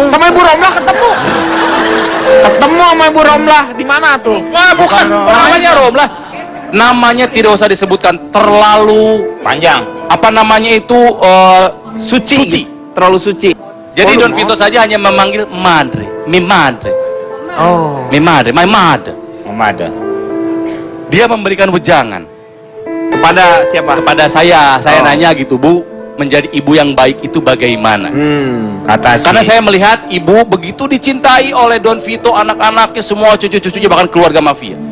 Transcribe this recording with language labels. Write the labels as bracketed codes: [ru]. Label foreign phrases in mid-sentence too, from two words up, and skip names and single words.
[id] Sama Ibu Romlah ketemu. Ketemu sama Ibu Romlah di mana tuh? Wah, bukan namanya Romlah. Namanya tidak usah disebutkan, terlalu Panjang. apa namanya itu suci. Terlalu suci. Jadi Oh, Don Vito saja hanya memanggil [it] madre, mi madre, [id] Oh. [it] mi madre, [en] my mother. Memada. [id] Dia memberikan wejangan Kepada siapa? kepada saya Oh. nanya gitu, Bu, menjadi ibu yang baik itu bagaimana? Kata Karena saya melihat ibu begitu dicintai oleh Don Vito, anak-anaknya, semua cucu-cucunya, bahkan keluarga mafia.